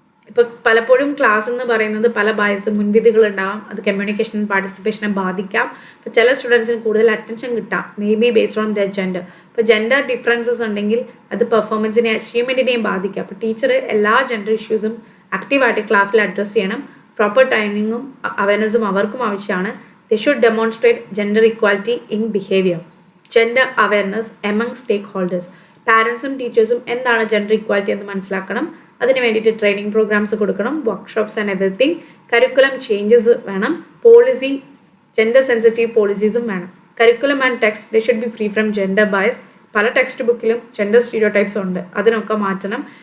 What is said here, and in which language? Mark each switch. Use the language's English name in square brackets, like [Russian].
[Malayalam] ഇപ്പോൾ പലപ്പോഴും ക്ലാസ് എന്ന് പറയുന്നത് പല ബയസും മുൻവിധികളുണ്ടാവാം, അത് കമ്മ്യൂണിക്കേഷൻ പാർട്ടിസിപ്പേഷനെ ബാധിക്കാം. ഇപ്പോൾ ചില സ്റ്റുഡൻസിന് കൂടുതൽ അറ്റൻഷൻ കിട്ടാം, [English] May be based on their gender. [Malayalam] ഇപ്പോൾ ജെൻഡർ ഡിഫറൻസസ് ഉണ്ടെങ്കിൽ അത് പെർഫോമൻസിനെ, അച്ചീവ്മെൻറ്റിനെയും ബാധിക്കാം. അപ്പോൾ ടീച്ചർ എല്ലാ ജെൻഡർ ഇഷ്യൂസും ആക്റ്റീവായിട്ട് ക്ലാസ്സിൽ അഡ്രസ്സ് ചെയ്യണം. പ്രോപ്പർ ടൈമിങ്ങും അവയർനെസ്സും അവർക്കും ആവശ്യമാണ്. [English] They should demonstrate gender equality in behavior. Gender awareness among stakeholders. [Malayalam] പാരൻസും ടീച്ചേഴ്സും എന്താണ് ജെൻഡർ ഇക്വാലിറ്റി എന്ന് മനസ്സിലാക്കണം. അതിന് വേണ്ടിയിട്ട് ട്രെയിനിങ് പ്രോഗ്രാംസ് കൊടുക്കണം, [English] Workshops and everything. [Malayalam] Curriculum changes വേണം. പോളിസി, ജെൻഡർ സെൻസിറ്റീവ് പോളിസീസും വേണം. Curriculum and text [English] They should be free from gender bias. [Malayalam] പല ടെക്സ്റ്റ് ബുക്കിലും ജെൻഡർ സ്റ്റീരിയോ ടൈപ്സ് ഉണ്ട്, അതിനൊക്കെ മാറ്റണം.